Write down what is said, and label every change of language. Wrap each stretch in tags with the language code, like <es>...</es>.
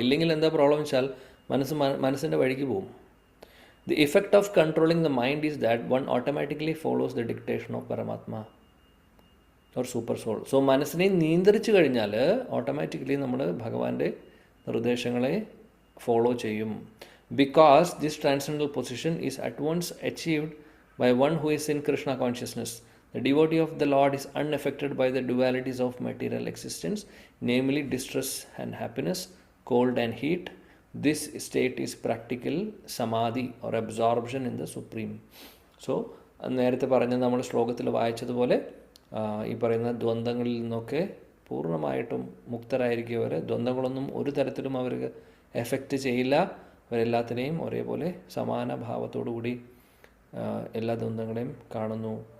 <ml>ഇല്ലെങ്കിൽ എന്താ പ്രോബ്ലം വെച്ചാൽ മനസ്സിൻ്റെ വഴിക്ക് പോകും.</ml> <en>The effect of controlling the mind is that one automatically follows the dictation of Paramatma or super soul.</en> <ml>സോ മനസ്സിനെ നിയന്ത്രിച്ചു കഴിഞ്ഞാൽ ഓട്ടോമാറ്റിക്കലി നമ്മൾ ഭഗവാന്റെ നിർദ്ദേശങ്ങളെ ഫോളോ ചെയ്യും.</ml> <en>Because this transcendental position is at once achieved by one who is in Krishna consciousness. The devotee of the Lord is unaffected by the dualities of material existence, namely distress and happiness, cold and heat. This state is practical samadhi or absorption in the Supreme.</en> <ml>So, നേരത്തെ പറഞ്ഞ നമ്മൾ ശ്ലോകത്തിൽ വായിച്ചതുപോലെ ഈ പറയുന്ന ദ്വന്ദ്ങ്ങളിൽ നിന്നൊക്കെ പൂർണ്ണമായിട്ടും മുക്തരായിരിക്കും. ദ്വന്ദ്ങ്ങളൊന്നും ഒരു തരത്തിലും അവർക്ക് എഫക്റ്റ് ചെയ്യില്ല. അവരെല്ലാത്തിനെയും ഒരേപോലെ സമാന ഭാവത്തോടുകൂടി എല്ലാ ദ്വന്ദ്ങ്ങളെയും കാണുന്നു.</ml>